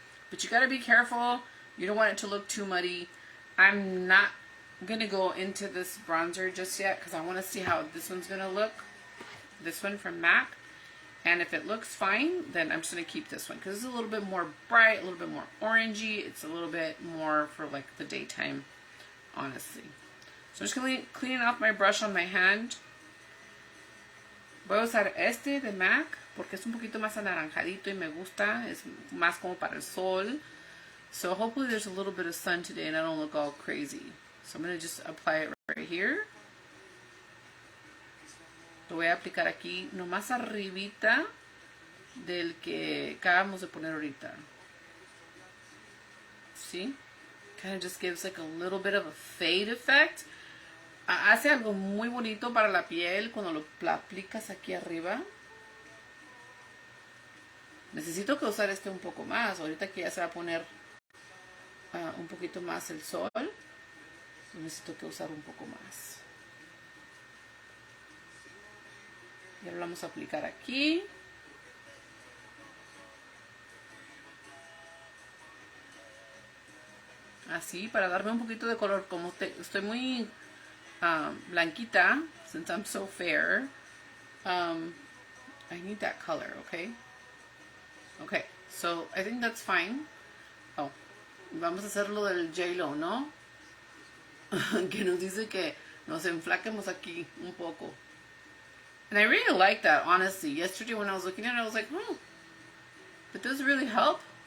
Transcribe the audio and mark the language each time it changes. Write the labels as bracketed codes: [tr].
[en] But you got to be careful. You don't want it to look too muddy. I'm not going to go into this bronzer just yet because I want to see how this one's going to look. This one from MAC. And if it looks fine, then I'm just going to keep this one because it's a little bit more bright, a little bit more orangey. It's a little bit more for like the daytime, honestly. So I'm just going to clean off my brush on my hand. [es] Voy a usar este de MAC porque es un poquito más anaranjadito y me gusta. Es más como para el sol. [en] So hopefully there's a little bit of sun today and I don't look all crazy. So I'm going to just apply it right here. [es] Lo voy a aplicar aquí nomás arribita del que acabamos de poner ahorita. [en] See? Kind of just gives like a little bit of a fade effect. [es] Hace algo muy bonito para la piel cuando lo aplicas aquí arriba. Necesito que usar este un poco más. Ahorita que ya se va a poner un poquito más el sol, necesito que usar un poco más. Y ahora lo vamos a aplicar aquí. Así, para darme un poquito de color. Como estoy muy blanquita, [en] since I'm so fair, I need that color, okay? Okay, so I think that's fine. [es] Oh, vamos a hacer lo del J-Lo, ¿no? Que nos dice que nos enflaquemos aquí un poco. [en] And I really like that, honestly. Yesterday when I was looking at it, I was like, but does it really help?